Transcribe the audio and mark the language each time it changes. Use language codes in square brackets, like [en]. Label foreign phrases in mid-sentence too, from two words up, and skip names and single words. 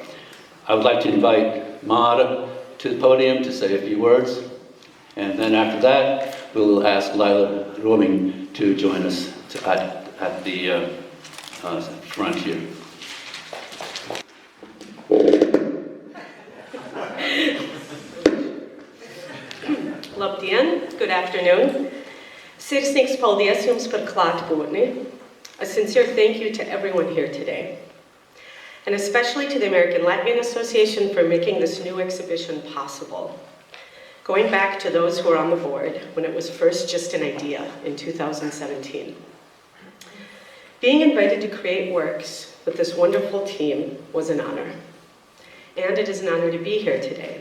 [en] I would like to invite Mara to the podium to say a few words, and then after that, we'll ask Lila Roaming to join us at the front here. Labdien, good afternoon. [lv] Sirsnīgs paldies jums par klātbūtni. [en] A sincere thank you to everyone here today, and especially to the American Latvian Association for making this new exhibition possible. Going back to those who were on the board when it was first just an idea in 2017. Being invited to create works with this wonderful team was an honor, and it is an honor to be here today.